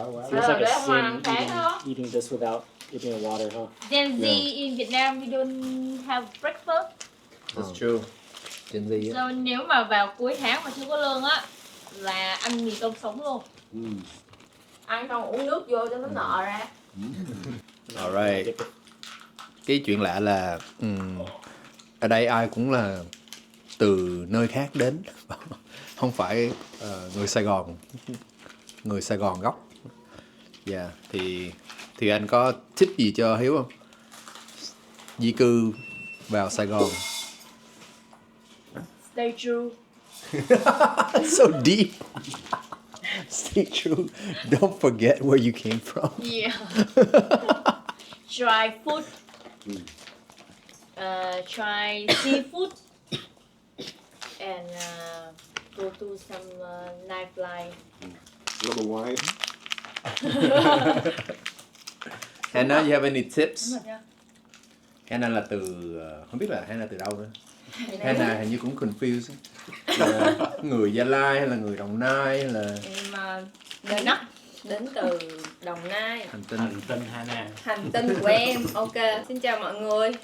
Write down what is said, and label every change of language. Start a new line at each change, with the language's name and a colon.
English: Feels like a sin eating this without eating a water, huh? Gen Z in Việt Nam we don't have breakfast. That's true. Gen Z á.
Vietnamese: So, nếu mà vào cuối tháng mà chưa có lương á là ăn mì tôm sống luôn. Ăn xong uống nước vô cho nó nọ ra.
English: Alright.
Vietnamese: Cái chuyện lạ là ở đây ai cũng là từ nơi khác đến, không phải người Sài Gòn gốc. Thì thì anh có tip gì cho Hiếu không? Di cư vào Sài Gòn.
English: Stay true. So deep. Stay true. Don't forget where you came from. Yeah. Try food. Try seafood. And go to some nightlife. Love a wine. Hannah, you have any tips?
Vietnamese: Đúng rồi nha. Hannah là từ không biết là Hannah từ đâu nữa. Hannah hình như cũng confused. Là người Gia Lai hay là người Đồng Nai hay là Em người Nấc đến từ Đồng Nai. hành tinh? Hành tinh Hana. Hành tinh của em. Ok, xin chào mọi người.